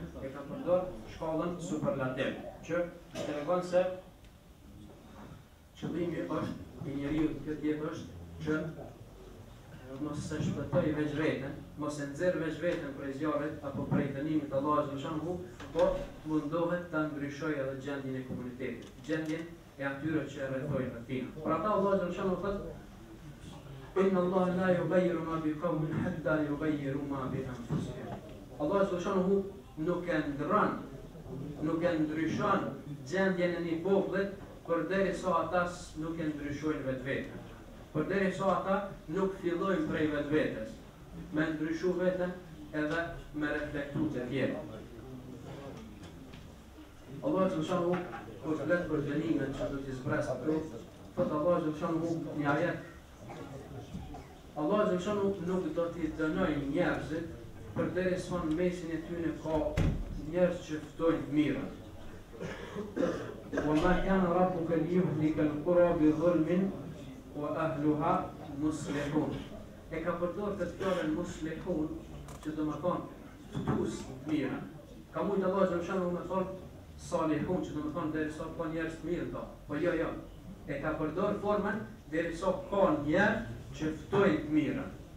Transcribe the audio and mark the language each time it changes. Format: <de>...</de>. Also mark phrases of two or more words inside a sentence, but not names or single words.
<sq>E ka përdor shkallën superlativ, që të regon se qëllimi është i njeriu të këtë jetë është që mos se shpëtoj veç vetën, mos e nxjerr veç vetën prej zjarrit apo prej dënimit të Allah Zëshan po mundohet ta ndryshojë edhe gjendjen e komunitetit, gjendjen e atyre që e rrethojnë në tina. Për ata Allah Zëshan thotë</sq> <ar>إن الله لا يغير ما بقوم حتى يغيروا ما بأنفسهم. الله سبحانه</ar> <sq>nuk e ndron, nuk e ndryshon gjendjen e një popullit përderisa ata nuk e ndryshojnë vetveten. Përderisa ata nuk fillojnë prej vetvetes, me ndryshu veten edhe me reflektu të tjerë.</sq> <ar>الله سبحانه</ar> <sq>kur flet për dënimet që do t'i zbres ato, thotë</sq> <ar>الله سبحانه</ar> <sq>një ajet Allah Zëshanu nuk do t'i dënoj njerëzit përderisa në mesin e tyre ka njerëz që ftojnë mirën.</sq> <ar>وَمَا كَانَ رَبُّكَ لِيُهْلِكَ الْقُرَى بِظُلْمٍ وَأَهْلُهَا مُصْلِحُونَ.</ar> <sq>E ka përdorur këtë fjalën muslihun, që do të thonë ftues mirën. Ka mujt Allah Zëshanu me thonë salihun, që do të thonë derisa ka njerëz të mirë to. Po jo. E ka përdorur formën derisa ka njerëz që ftojnë të mirën.</sq>